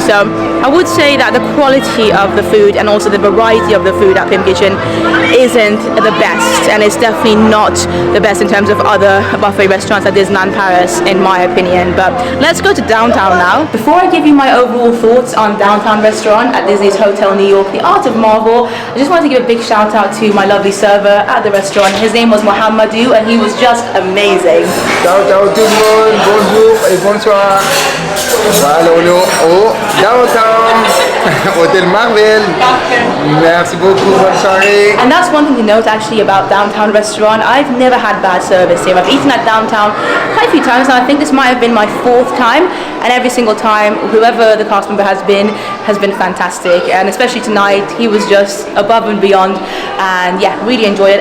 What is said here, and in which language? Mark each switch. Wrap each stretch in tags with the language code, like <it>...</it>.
<en>So I would say that the quality of the food and also the variety of the food at Pym Kitchen isn't the best, and it's definitely not the best in terms of other buffet restaurants at Disneyland Paris, in my opinion. But let's go to downtown now. Before I give you my overall thoughts on downtown restaurant at Disney's Hotel New York, the Art of Marvel, I just wanted to give a big shout out to my lovely server at the restaurant. His name was Mohamedou, and he was just amazing.</en> <fr>Ciao, ciao tout le monde, bonjour et bonsoir. Voilà, on est au downtown, Hôtel Marvel. Merci beaucoup, bonne soirée.</fr> <en>And that's one thing to note actually about downtown restaurant. I've never had bad service here. I've eaten at downtown quite a few times, and I think this might have been my 4th time. And every single time, whoever the cast member has been fantastic. And especially tonight, he was just above and beyond. And yeah, really enjoyed it.</en>